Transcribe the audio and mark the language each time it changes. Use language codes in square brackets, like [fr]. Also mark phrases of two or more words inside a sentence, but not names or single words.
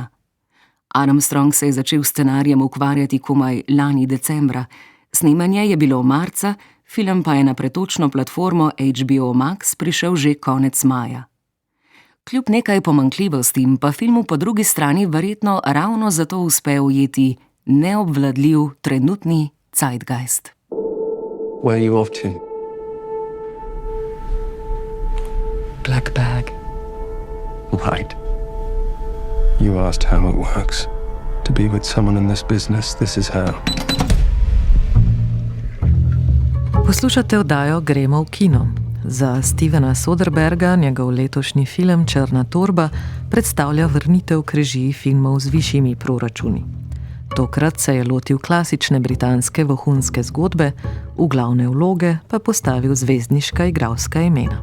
[sl] Armstrong se je začel s scenarijem ukvarjati komaj lani decembra, snemanje je bilo marca, film pa je na pretočno platformo HBO Max prišel že konec maja. Kljub nekaj pomanjkljivostim pa filmu po drugi strani verjetno ravno zato uspe ujeti neobvladljiv trenutni zeitgeist. [en] Where are you off to? Black bag. Right. You asked how it works. To be with someone in this business, this is how. [sl] Poslušate oddajo Gremo v kino. Za Stevena Soderberga njegov letošnji film Črna torba predstavlja vrnitev k režiji filmov z višjimi proračuni. Tokrat se je lotil klasične britanske vohunske zgodbe, v glavne vloge pa postavil zvezdniška igralska imena.